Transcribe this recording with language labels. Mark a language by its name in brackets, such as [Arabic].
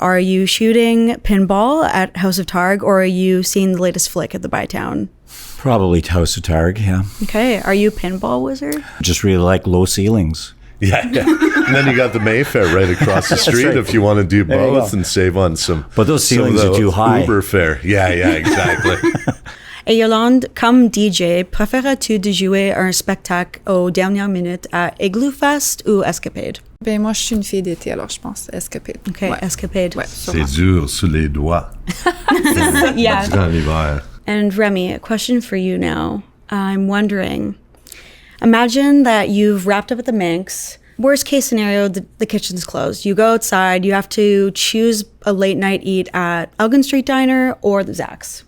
[English] Are you shooting pinball at House of Targ, or are you seeing the latest flick at the Bytown? Probably House of Targ, yeah. Okay. Are you a pinball wizard? Just really like low ceilings. Yeah. And then you got the Mayfair right across the street if you want to do both and save on some. But those ceilings are too high. Uber fare. Yeah, exactly. [French] Et Yolande, comme DJ, préférais-tu de jouer un spectacle aux dernières minutes à Igloo Fest ou Escapade? Ben moi, je suis une fille d'été, alors je pense Escapade. Okay, ouais. Escapade. Ouais, C'est dur sous les doigts. Yeah. Dans l'hiver. [English] And Remi, a question for you now. I'm wondering, imagine that you've wrapped up at the Manx. Worst case scenario, the kitchen's closed. You go outside, you have to choose a late night eat at Elgin Street Diner or the Zach's.